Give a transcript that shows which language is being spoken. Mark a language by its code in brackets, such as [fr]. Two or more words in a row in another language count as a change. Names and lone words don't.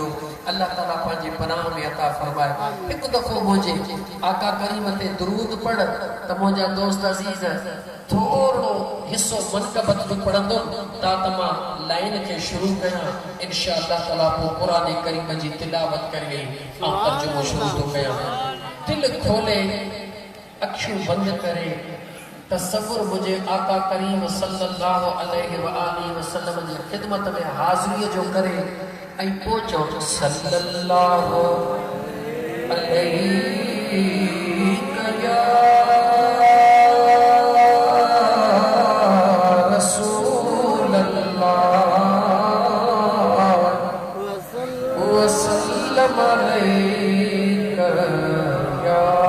[sd] अल्लाह ताला पंहिंजे पनाह में अता फरमाए। हिकु दफ़ो मुंहिंजे आका करीम ते दुरूद पढ़ त मुंहिंजा दोस्त अज़ीज़ थोरो हिस्सो मनक़बत जो पढ़ंदुमि त मां लाइन खे शुरू कयां [ar] إن شاء الله تعالى. [sd] पोइ क़ुरान करीम जी तिलावत करे ऐं तर्जुमो शुरू थो कयां। दिलि खोले अखियूं बंद करे तसव्वुर मुझे आका करीम [ar] صلى الله عليه وآله وسلم [sd] जी खिदमत में हाज़िरी जो करे ऐं पोइ चओ सल्लल्लाहु [ar] عليه يا رسول الله وسلم عليك يا